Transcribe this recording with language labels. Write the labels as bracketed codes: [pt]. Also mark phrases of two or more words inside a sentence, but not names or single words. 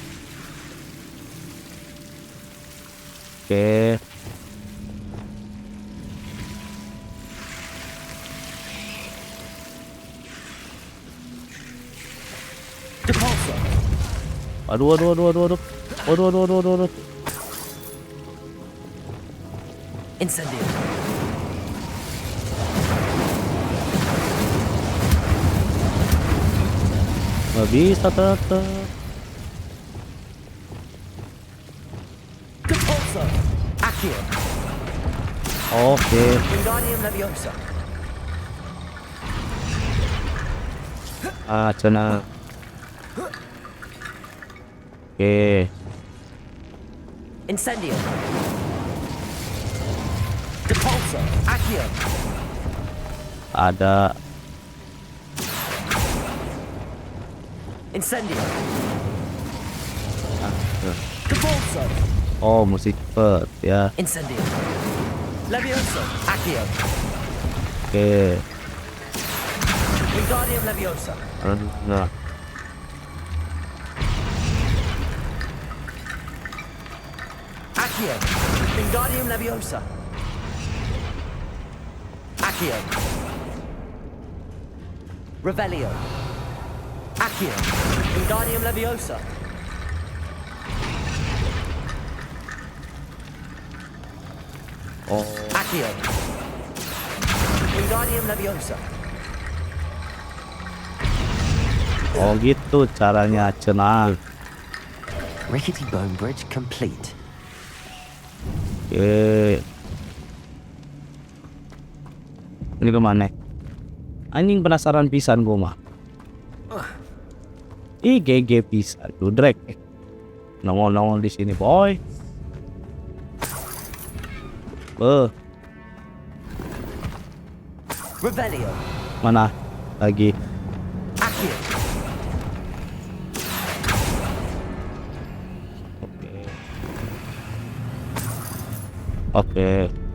[id] Depulso! Aduh. Incendio! Nggak bisa tetep. Depulso! Accio! Oke. Wingardium Leviosa! Cena. Oke. Incendio! Depulso! Accio! Ada. Incendio! Depulso! Oh, musik cepet ya. Incendio! Levioso! Accio! Oke. Wingardium Leviosa! Nah. Accio! Wingardium Leviosa! Accio! Revelio! Accio! Wingardium Leviosa! Oh, Accio! Wingardium Leviosa! oh gitu caranya cenang. [en] Rickety bone bridge complete. [id] Oke. Ini kemana? Anjing penasaran pisan gua mah. GG pisan tuh Drake. Nongol-nongol di sini, boy. Revelio! Mana? Lagi. Accio! Oke.